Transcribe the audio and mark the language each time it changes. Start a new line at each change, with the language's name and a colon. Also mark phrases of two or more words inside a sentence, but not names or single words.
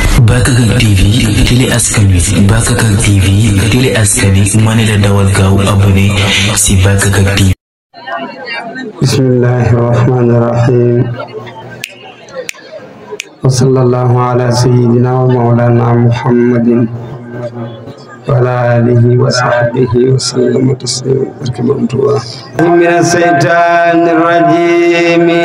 Wolof: Bakakak TV télé askan wi Bakakak TV télé askan wi mane la dawal gaaw abonné si Bakakak TV.
Arabic: بسم الله الرحمن الرحيم. وصلى الله على سيدنا ومولانا محمد وعلى آله وصحبه وسلم تسليما. من الشيطان الرجيم.